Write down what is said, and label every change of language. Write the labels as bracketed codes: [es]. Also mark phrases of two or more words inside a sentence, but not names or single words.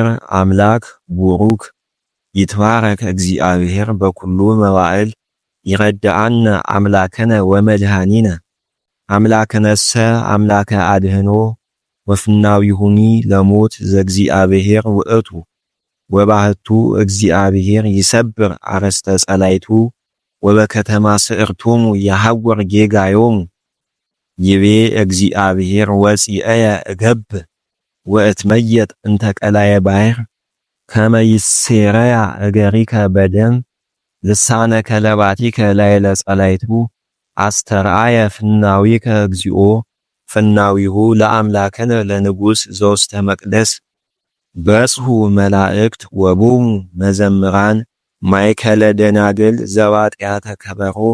[gez] አምላክ ቡሩክ ይትባረክ እግዚአብሔር በኩሉ መዋዕል ይረዳአነ አምላከነ ወመድኃኒነ አምላክነሰ አምላከ አድህኖ ወፍናዊሁኒ ለሞት ዘእግዚአብሔር ውእቱ ወባህቱ እግዚአብሔር ይሰብር አረስተ ጸላይቱ ወበከተማ ስዕርቶሙ ያሐወር ጌጋዮሙ ይቤ እግዚአብሔር ወፂአየ እገብ ወእትመየጥ እንተ ቀላየ ባሕር ከመ ይሴረያ እገሪከ በደም ልሳነ ከለባቲከ ላዕለ ጸላይቱ አስተርአየ ፍናዊከ እግዚኦ ፍናዊሁ ለአምላክነ ለንጉሥ ዘውስተ መቅደስ በጽሑ መላእክት ወቦሙ መዘምራን ማእከለ ደናግል ዘባጥያተ ከበሮ